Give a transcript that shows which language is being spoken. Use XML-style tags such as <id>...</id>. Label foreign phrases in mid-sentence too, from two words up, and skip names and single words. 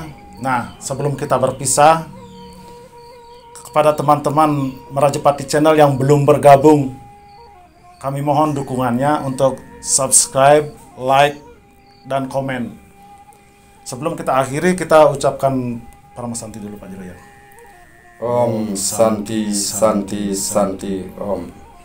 <id>Nah, sebelum kita berpisah, kepada teman-teman Merajepati Channel yang belum bergabung, kami mohon dukungannya untuk subscribe, like, dan komen. Sebelum kita akhiri, kita ucapkan Parama Santi dulu Pak Jero ya.</id> <sa>Om Santi Santi Santi Om.</sa>